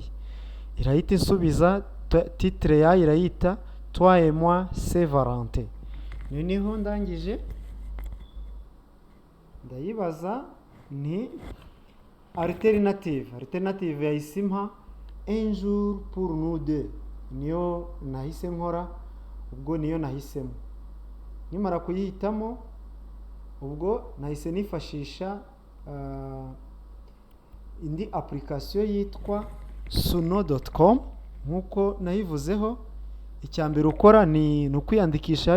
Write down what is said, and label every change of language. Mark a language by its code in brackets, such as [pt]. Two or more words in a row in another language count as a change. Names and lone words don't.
[rw] Irahita insubiza titre yayo irayita Toi et moi c'est Valentin. Niho ndangije ndayibaza ni alternative yayisimpa un jour pour nous deux. Niyo nahise nkora, ubwo niyo nahisemo. Nimara kuyihitamo, ubwo nahise nifashisha indi application yitwa suno.com. nkuko nayivuzeho, icyambere ukora ni ukwiyandikisha.